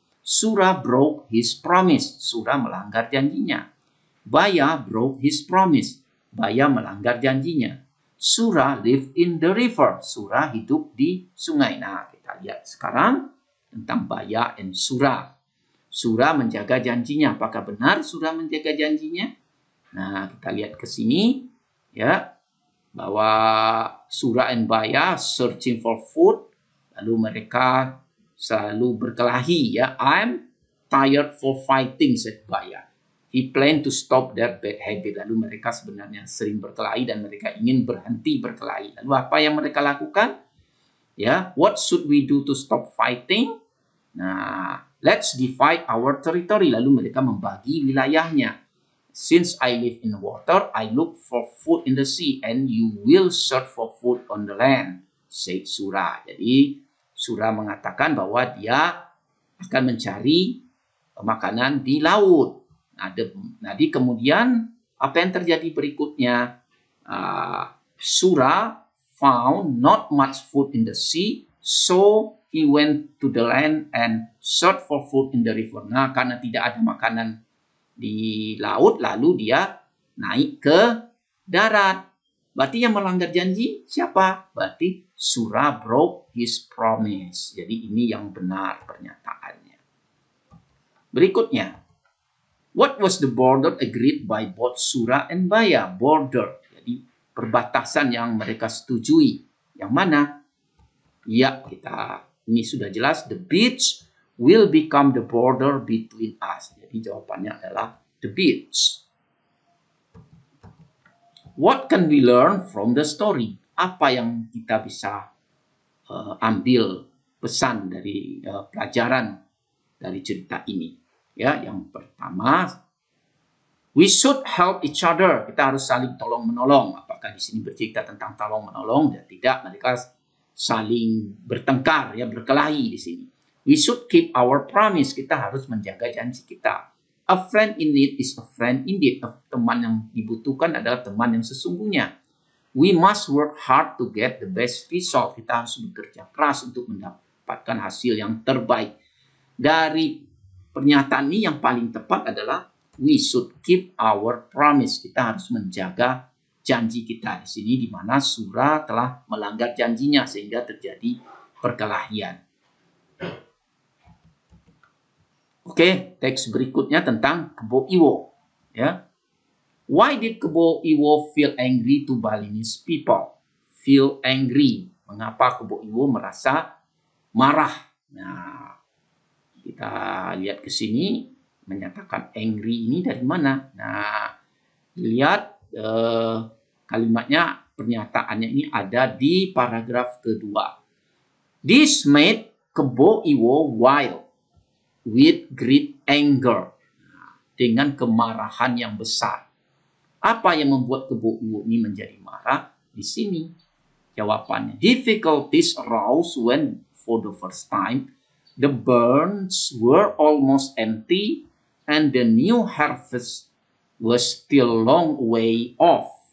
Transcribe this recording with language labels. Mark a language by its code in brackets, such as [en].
[en] Surah broke his promise. [id] Surah melanggar janjinya. [en] Baya broke his promise. [id] Baya melanggar janjinya. [en] Surah lived in the river. [id] Surah hidup di sungai. Nah, kita lihat sekarang tentang Baya and Surah. Surah menjaga janjinya. Apakah benar Surah menjaga janjinya? Nah, kita lihat ke sini ya, bahwa [en] Surah and Baya searching for food, [id] lalu mereka selalu berkelahi ya. [en] I'm tired for fighting, said Baya. He planned to stop their bad habit. [id] Lalu mereka sebenarnya sering berkelahi dan mereka ingin berhenti berkelahi. Lalu apa yang mereka lakukan? [en] Ya, what should we do to stop fighting? Nah, let's divide our territory. [id] Lalu mereka membagi wilayahnya. [en] Since I live in water, I look for food in the sea, and you will search for food on the land, said Surah. [id] Jadi Surah mengatakan bahwa dia akan mencari makanan di laut. Jadi kemudian apa yang terjadi berikutnya? [en] Surah found not much food in the sea, so he went to the land and searched for food in the river. [id] Nah, karena tidak ada makanan di laut, lalu dia naik ke darat. Berarti yang melanggar janji siapa? [en] Berarti Surah broke his promise. [id] Jadi ini yang benar pernyataannya. [en] Berikutnya, what was the border agreed by both Surah and Baya? [id] Border, jadi perbatasan yang mereka setujui. Yang mana? Ya, ini sudah jelas. [en] The beach will become the border between us. [id] Jadi jawabannya adalah the beach. [en] What can we learn from the story? [id] Apa yang kita bisa ambil pesan dari pelajaran dari cerita ini? Ya, yang pertama, [en] we should help each other. [id] Kita harus saling tolong menolong. Apakah di sini bercerita tentang tolong menolong? Dan tidak, mereka saling bertengkar, ya, berkelahi di sini. [en] We should keep our promise. [id] Kita harus menjaga janji kita. [en] A friend in need is a friend indeed. [id] Teman yang dibutuhkan adalah teman yang sesungguhnya. [en] We must work hard to get the best result. [id] Kita harus bekerja keras untuk mendapatkan hasil yang terbaik. Dari pernyataan ini yang paling tepat adalah [en] we should keep our promise. [id] Kita harus menjaga janji kita. Di sini di mana Sura telah melanggar janjinya sehingga terjadi perkelahian. Oke, teks berikutnya tentang Kebo Iwo, ya. [en] Why did Kebo Iwo feel angry to Balinese people? [id] Feel angry. Mengapa Kebo Iwo merasa marah? Nah, kita lihat ke sini menyatakan angry ini dari mana? Nah, lihat kalimatnya, pernyataannya ini ada di paragraf kedua. [en] This made Kebo Iwo wild with great anger. [id] Dengan kemarahan yang besar. Apa yang membuat Kebo Iwo ini menjadi marah? Di sini jawabannya. [en] Difficulties arose when for the first time the barns were almost empty and the new harvest was still long way off.